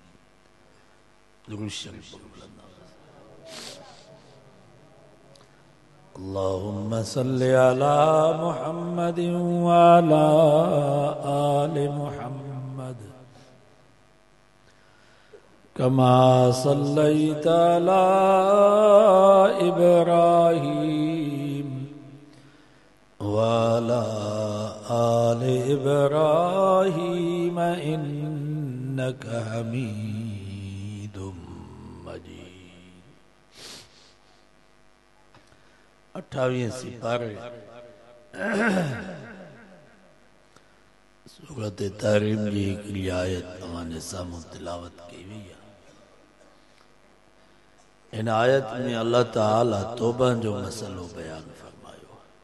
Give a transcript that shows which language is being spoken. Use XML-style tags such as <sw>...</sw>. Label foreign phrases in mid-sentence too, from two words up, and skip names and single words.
<ar>اللهم صل على محمد وعلى آل محمد كما صليت على إبراهيم وعلى آل إبراهيم إنك حميد مجيد.</ar> <sd>28 सिपारे सूरत तहरीम जी हिकिड़ी आयत तव्हांजे साम्हूं तिलावत कई वई आहे। इन आयत में अल्लाह ताला तौबा जो मसलो बयान फरमायो।</sd>